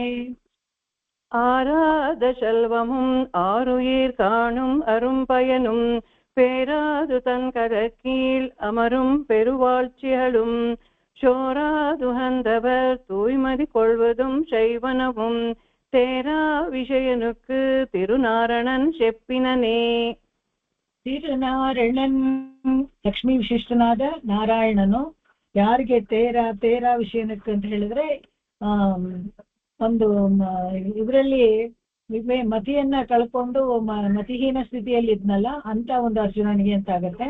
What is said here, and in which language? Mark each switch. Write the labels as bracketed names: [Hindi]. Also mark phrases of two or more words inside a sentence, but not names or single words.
[Tamil] ஆராத செல்வமும் ஆருயிர் காணும் அரும்பயனும் பேராது தன் கடற்கீழ் அமரும் பெருவாழ்ச்சிகளும் சோராதுகந்தவர் தூய்மதி கொள்வதும் செய்வனவும் தேரா விஷயனுக்கு திருநாரணன் செப்பினனே. [Kannada] ತಿರುನಾರಾಯಣನ್ ಲಕ್ಷ್ಮೀ ವಿಶಿಷ್ಟನಾದ ನಾರಾಯಣನು ಯಾರಿಗೆ ತೇರಾ ವಿಷಯನಕ್ಕೆ ಅಂತ ಹೇಳಿದ್ರೆ ಒಂದು ಇದರಲ್ಲಿ ಮತಿಯನ್ನ ಕಳ್ಕೊಂಡು ಮತಿಹೀನ ಸ್ಥಿತಿಯಲ್ಲಿ ಇದ್ನಲ್ಲ ಅಂತ ಒಂದು ಅರ್ಜುನನಿಗೆ ಅಂತ ಆಗತ್ತೆ.